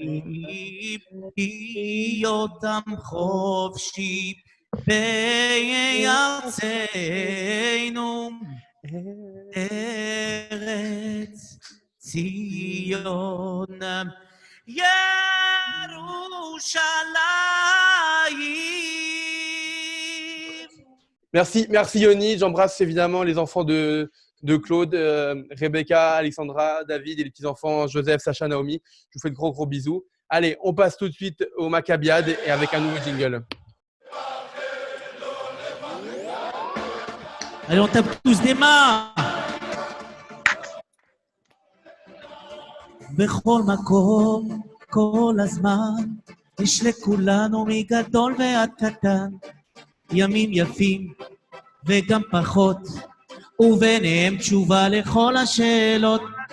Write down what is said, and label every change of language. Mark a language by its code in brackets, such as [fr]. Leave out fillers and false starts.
[he] להיות עם חופשי בארצנו, ארץ ציון ירושלים. [fr] Merci Yoni. J'embrasse évidemment les enfants de Claude, Rebecca, Alexandra, David et les petits-enfants Joseph, Sacha, Naomi. Je vous fais de gros bisous. Allez, on passe tout de suite au Maccabiade et avec un nouveau jingle. Allez, on tape tous des mains. [he] בכל מקום, כל הזמן, יש לכולנו מגדול ועד קטן, ימים יפים וגם פחות, וביניהם תשובה לכל השאלות.